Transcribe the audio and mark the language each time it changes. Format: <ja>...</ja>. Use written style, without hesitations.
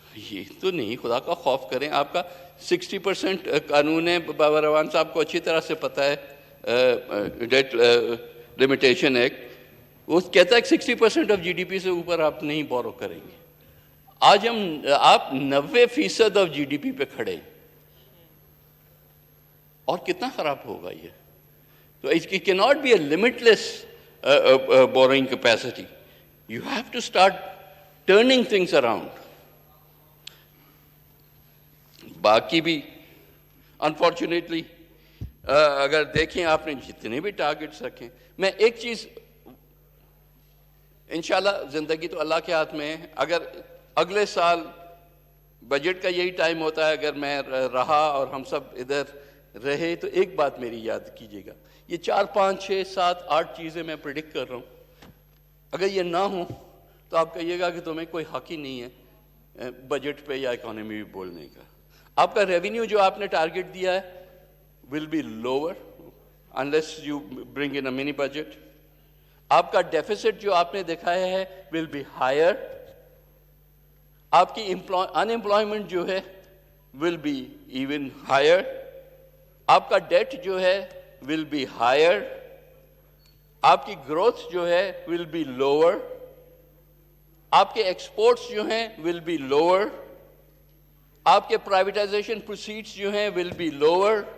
<ur>یہ تو نہیں, خدا کا خوف کریں. آپ کا 60% قانون ہے, بابا روان صاحب کو اچھی طرح سے پتہ ہے, ڈیٹ لمیٹیشن ایکٹ, وہ کہتا ہے کہ 60% آف GDP سے اوپر آپ نہیں بورو کریں گے. آج آپ 90% آف GDP پہ کھڑے, اور کتنا خراب ہوگا یہ.</ur> <en>تو it cannot be a limitless borrowing capacity. You have to start turning things around.</en> <ur>باقی بھی انفارچونیٹلی اگر دیکھیں آپ نے جتنے بھی ٹارگٹس رکھیں, میں ایک چیز انشاءاللہ, زندگی تو اللہ کے ہاتھ میں ہے, اگر اگلے سال بجٹ کا یہی ٹائم ہوتا ہے, اگر میں رہا اور ہم سب ادھر رہے, تو ایک بات میری یاد کیجیے گا, یہ 4 5 6 7 8 چیزیں میں پریڈکٹ کر رہا ہوں, اگر یہ نہ ہوں تو آپ کہیے گا کہ تمہیں کوئی حق ہی نہیں ہے بجٹ پہ یا اکانومی بھی بولنے کا. آپ کا ریونیو جو آپ نے ٹارگٹ دیا ہے</ur> <en>will be lower unless you bring in a mini budget.</en> <ur>آپ کا ڈیفیسٹ جو آپ نے دکھایا ہے</ur> <en>will be higher.</en> <ur>آپ کی unemployment جو ہے</ur> <en>will be even higher.</en> <ur>آپ کا ڈیٹ جو ہے</ur> <en>will be higher.</en> <ur>آپ کی گروتھ جو ہے</ur> <en>will be lower.</en> <ur>آپ کے ایکسپورٹس جو ہیں</ur> <en>will be lower.</en> <ur>آپ کے پرائیویٹائزیشن پروسیڈس جو ہیں will be lower.</ur>